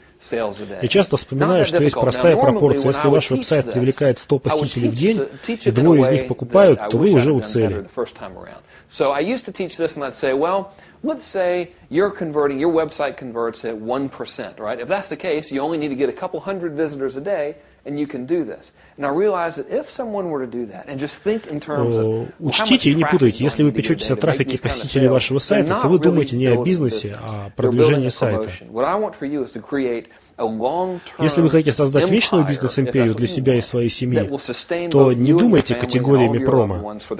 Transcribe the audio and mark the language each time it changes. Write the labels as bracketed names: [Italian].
[Russian] Я часто вспоминаю, что есть простая пропорция. Если ваш веб-сайт привлекает 100 посетителей в день, и 2 из них покупают, то вы уже у цели. [English] Let's say your website converts at 1%, right? If that's the case, you only need to get a couple hundred visitors a day, and you can do this. And I realize that if someone were to do that and just think in terms of [Russian] Учтите и не путайте, если вы печетесь о трафике посетителей вашего сайта, то вы думаете не о бизнесе, а о продвижении сайта. Если вы хотите создать вечную бизнес-империю для себя и своей семьи, то не думайте категориями промо.